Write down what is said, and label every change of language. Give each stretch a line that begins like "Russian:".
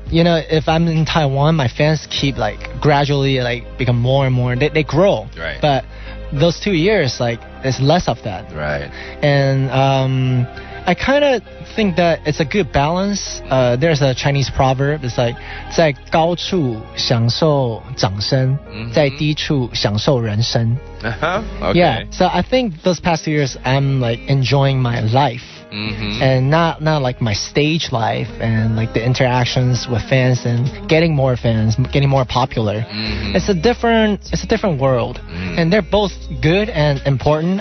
English: You know, if I'm in Taiwan, my fans keep like gradually like become more and more. They grow. Right. But those 2 years, like, there's less of that. Right. And I kind of think that it's a good balance. There's a Chinese proverb. It's like
Chinese: 在高处享受掌声，在低处享受人生.
English: Okay. Yeah. So I think those past 2 years, I'm like enjoying my life. and not like my stage life and like the interactions with fans and getting more fans, getting more popular. It's a different world, and they're both good and important.